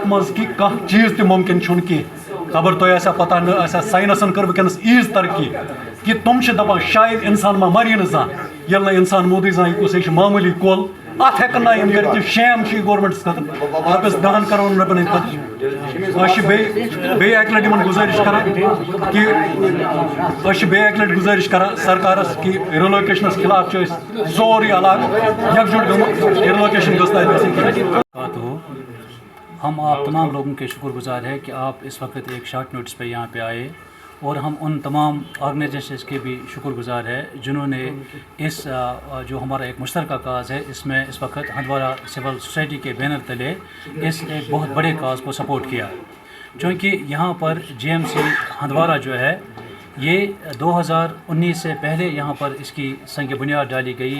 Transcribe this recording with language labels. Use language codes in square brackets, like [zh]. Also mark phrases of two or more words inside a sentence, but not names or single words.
[ks] منٛز کہ کانٛہہ چیٖز تہِ ممکن چھُنہٕ کینٛہہ خبر تۄہہِ آسیا پتہ نہ آسیا ساینسن کٔر ونکس ایٖژ ترقی کہ تم دپان شاید انسان ما مری نہٕ زانٛہہ ییٚلہِ نہٕ انسان موٗدٕے زانٛہہ یہِ کُس معموٗلی کۄل ات ہیٚکن نہٕ یِم کٔرِتھ شیم چھُ یہِ گورمنٹس خٲطرٕ رۄپیس 10 کرور رۄپین ہٕنٛدۍ خٲطرٕ بیٚیہِ اکہِ لٹہِ یِمن گُزٲرِش کران کہ بیٚیہِ اکہِ لٹہِ گُزٲرِش کران سرکارس کہ رِلوکیشنس خلاف چھِ أسۍ سورُے علاقہٕ یکجُٹ گوٚمُت رِلوکیشن گٔژھ تتہِ گژھٕنۍ. [ur] ہم آپ تمام لوگوں کے شکر گزار ہیں کہ آپ اس وقت ایک [en] short notice [ur] پہ یہاں پہ آئے اور ہم ان تمام آرگنائزیشنز کے بھی شکر گزار ہے جنہوں نے اس جو ہمارا ایک مشترکہ کاز ہے اس میں اس وقت ہندوارہ [en] civil society [ur] کے بینر تلے اس ایک بہت بڑے کاز کو سپورٹ کیا چونکہ یہاں پر GMC ہندوارہ جو ہے یہ 2019 سے پہلے یہاں پر اس کی سنگ بنیاد ڈالی گئی.